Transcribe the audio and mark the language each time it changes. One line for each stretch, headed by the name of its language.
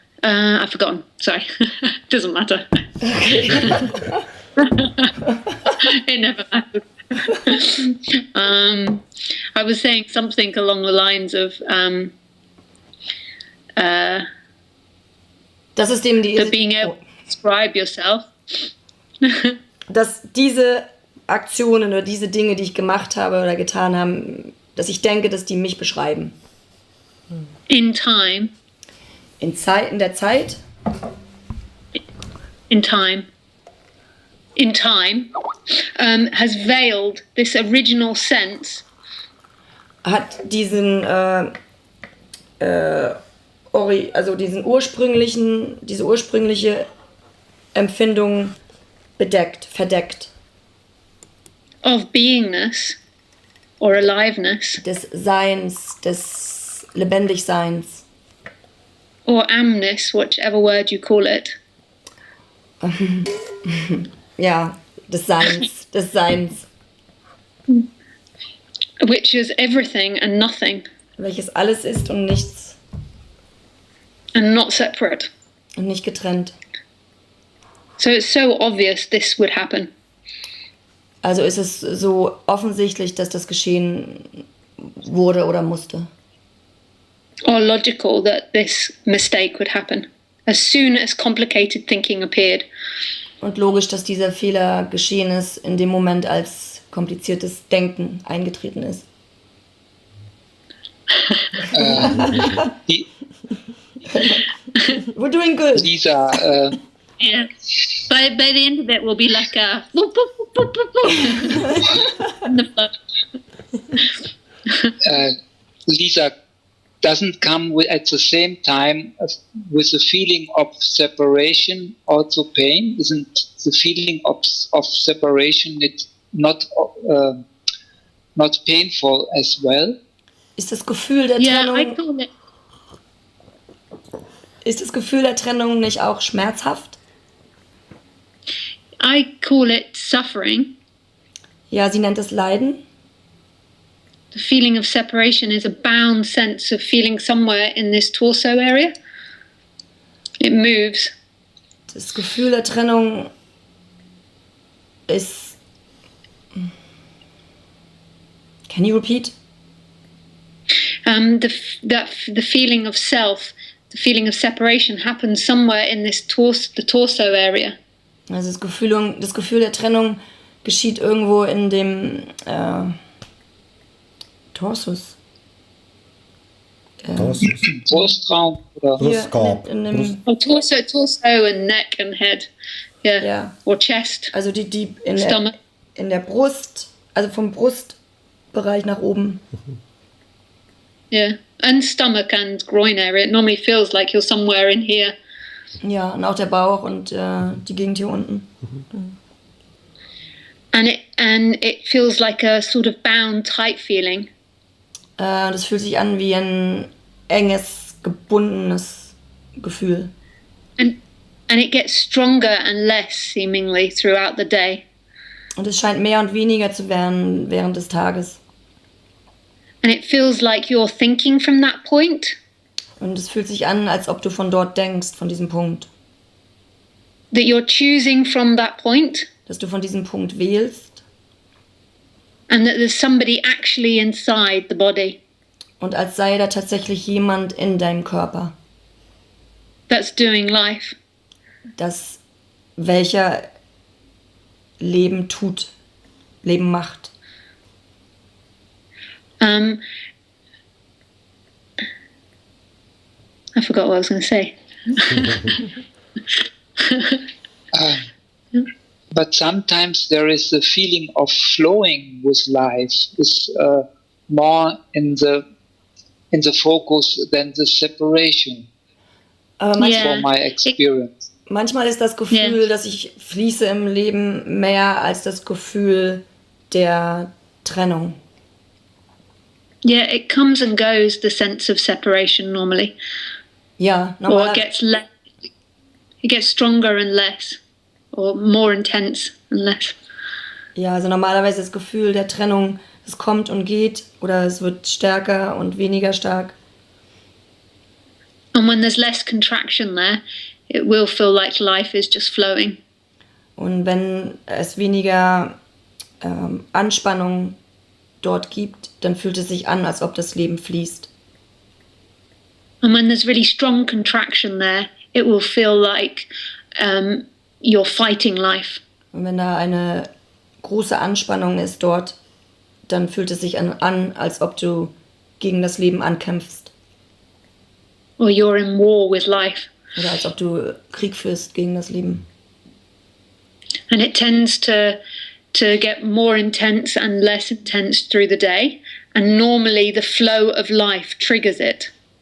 English: I've forgotten. Sorry, doesn't matter. It never matters. I was saying something along the lines of
German: Das ist dem die...
English: that being able to describe yourself.
German: Dass diese Aktionen oder diese Dinge, die ich gemacht habe oder getan habe, dass ich denke, dass die mich beschreiben.
English: In time.
German: In der Zeit.
English: In time. Has veiled this original sense.
German: Hat diese ursprüngliche Empfindung verdeckt.
English: Of beingness or aliveness.
German: Des Seins, des Lebendigseins.
English: Or amness, whichever word you call it.
German: Ja, des Seins.
English: Which is everything and nothing.
German: welches alles ist und nichts
English: and not separate.
German: und nicht getrennt.
English: So it's so obvious this would happen.
German: Also ist es so offensichtlich, dass das geschehen wurde oder musste.
English: Or logical that this mistake would happen as soon as complicated thinking appeared.
German: Und logisch, dass dieser Fehler geschehen ist in dem Moment, als kompliziertes Denken eingetreten ist. Die,
English: We're doing good. Lisa, Yeah. By the end of it, we'll be like a in the flood. Lisa doesn't come at the same time with the feeling of separation also pain? Isn't the feeling of separation not painful as well?
German: Ist das Gefühl der
English: Yeah, I
German: Trennung,
English: call it.
German: ist das Gefühl der Trennung nicht auch schmerzhaft?
English: I call it suffering.
German: Ja, sie nennt es Leiden.
English: The feeling of separation is a bound sense of feeling somewhere in this torso area. It moves.
German: Das Gefühl der Trennung ist...
English: Can you repeat? The feeling of self, the feeling of separation happens somewhere in this the torso area.
German: Also das Gefühl der Trennung geschieht irgendwo in dem Torsus. Brustraum oder Hier Brustkorb. in dem,
English: Oh, torso and neck and head. Yeah.
German: Ja.
English: Or chest.
German: also die in
English: Stomach.
German: der Brust, also vom Brustbereich nach oben.
English: Yeah. And stomach and groin area. It normally feels like you're somewhere in here.
German: Ja, und auch der Bauch und die Gegend hier unten.
English: And it feels like a sort of bound, tight feeling.
German: Das fühlt sich an wie ein enges, gebundenes Gefühl.
English: And it gets stronger and less seemingly throughout the day.
German: Und es scheint mehr und weniger zu werden während des Tages.
English: And it feels like you're thinking from that point.
German: Und es fühlt sich an, als ob du von dort denkst, von diesem Punkt.
English: That you're choosing from that point.
German: Dass du von diesem Punkt wählst.
English: And that there's somebody actually inside the body
German: Und als sei da tatsächlich jemand in deinem Körper,
English: that's doing life.
German: welcher Leben tut, Leben macht.
English: I forgot what I was going to say. But sometimes there is the feeling of flowing with life is more in the focus than the separation.
German: Aber
English: Yeah. For my experience.
German: manchmal ist das Gefühl, Ja. dass ich fließe im Leben, mehr als das Gefühl der Trennung.
English: Yeah, it comes and goes, the sense of separation normally.
German: Ja,
English: Or it gets less. It gets stronger and less. Or more intense and less.
German: ja, also normalerweise das Gefühl der Trennung, es kommt und geht oder es wird stärker und weniger stark.
English: And when there's less contraction there, it will feel like life is just flowing.
German: Und wenn es weniger Anspannung dort gibt, dann fühlt es sich an, als ob das Leben fließt.
English: And when there's really strong contraction there, it will feel like you're fighting life.
German: Und wenn da eine große Anspannung ist dort, dann fühlt es sich an, als ob du gegen das Leben ankämpfst.
English: Or you're in war with life.
German: Oder als ob du Krieg führst gegen das Leben.
English: And it tends to get more intense and less intense through the day. And normally the flow of life triggers it.